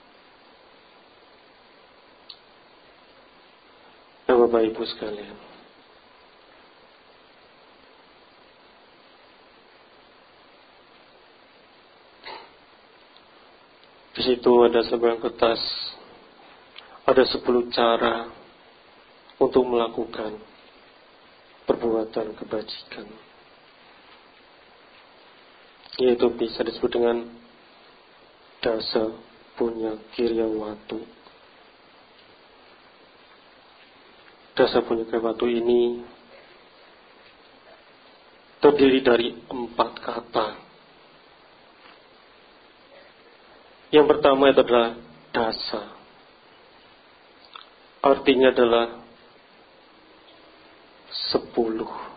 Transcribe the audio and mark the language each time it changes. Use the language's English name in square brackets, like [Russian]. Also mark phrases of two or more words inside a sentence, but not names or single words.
[Indonesian] Nah, Bapak Ibu sekalian, di situ ada seberang kertas, ada 10 cara untuk melakukan perbuatan kebajikan. Yaitu bisa disebut dengan [Pali] dasa punya kiryawatu. Dasa punya kiryawatu [Indonesian] ini terdiri dari 4 kata. Yang pertama itu adalah dasa. Artinya adalah 10.